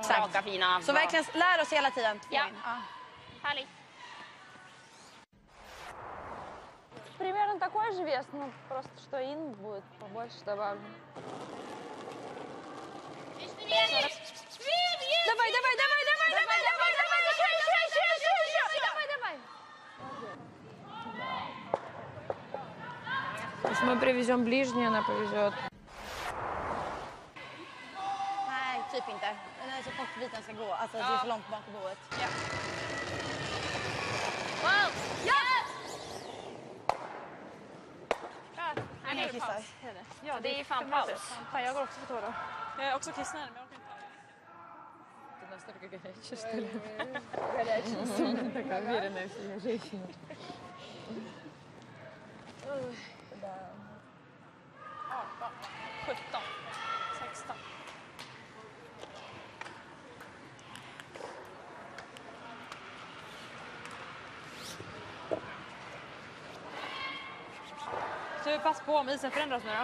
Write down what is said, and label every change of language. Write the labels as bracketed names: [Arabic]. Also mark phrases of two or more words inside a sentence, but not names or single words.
[Swedish] raka fina. Så verkligen lär oss hela tiden. Ja. Härligt. [Russian] Примерно такой же вес, ну просто что ин будет побольше добавлю. Давай, давай, давай, давай, давай, давай, давай, еще. Давай, давай. Если мы привезем ближнее, она повезет. [Swedish] Nej, typ inte. Den är så kort biten ska gå. Alltså det är för långt bak på boet. Ja. Wow! Ja! Ja, det är paus. Ja, det är fan paus. Fan, jag går också på tå då. Jag är också kissnödig, men jag orkar inte. [Russian] Ты настолько горячая, что ли? Горячая. Такая уверенная в себе женщина. 18, 17, 16. [Swedish] Så pass på om isen förändras nu då.